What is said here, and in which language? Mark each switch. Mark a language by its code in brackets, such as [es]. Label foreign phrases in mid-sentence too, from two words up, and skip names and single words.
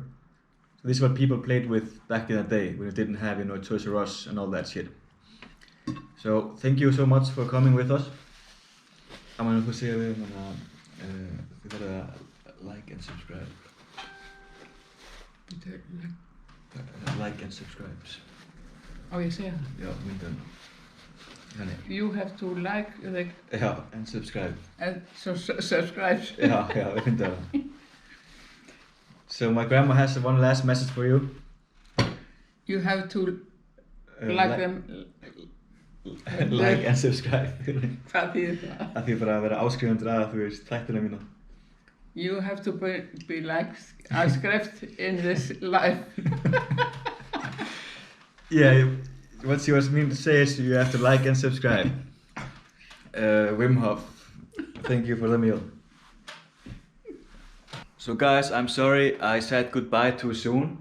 [en] So this is what people played with back in the day when you didn't have, you know, Toys R Us and all that shit. So thank you so much for coming with us. I'm gonna go say we gotta like and subscribe. Like and subscribe. [is] Á ég að segja það? Já, myndum. Þannig. [en] You have to like the... Já, and subscribe. And subscribe. [is] Já, við myndum það. [en] So my grandma has one last message for you. You have to like them. Like and subscribe. [is] Hvað þýðir það? Það þýðir bara að vera áskrifundur að, þú veist, þættina mína. [en] You have to be like subscribed in this life. Yeah, what she was meaning to say is you have to like and subscribe. Wim Hof, thank you for the meal. So guys, I'm sorry I said goodbye too soon.